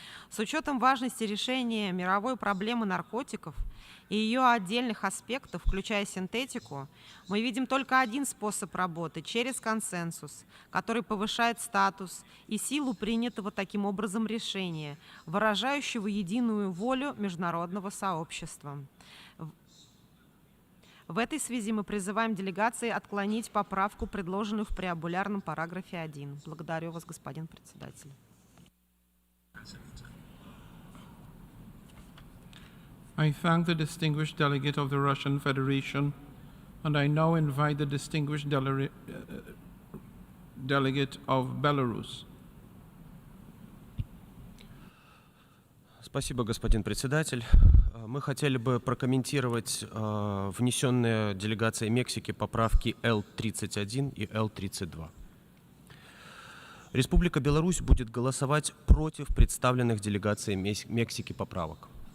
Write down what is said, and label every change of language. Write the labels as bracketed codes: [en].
[ru] С учетом важности решения мировой проблемы наркотиков и ее отдельных аспектов, включая синтетику, мы видим только один способ работы – через консенсус, который повышает статус и силу принятого таким образом решения, выражающего единую волю международного сообщества. В этой связи мы призываем делегации отклонить поправку, предложенную в преамбулярном параграфе 1. Благодарю вас, господин председатель. [en] I thank the distinguished delegate of the Russian Federation, and I now invite the distinguished delegate of Belarus. [ru] Спасибо, господин председатель. Мы хотели бы прокомментировать внесенные делегацией Мексики поправки Л-31 и Л-32. Республика Беларусь будет голосовать против представленных делегацией Мексики поправок.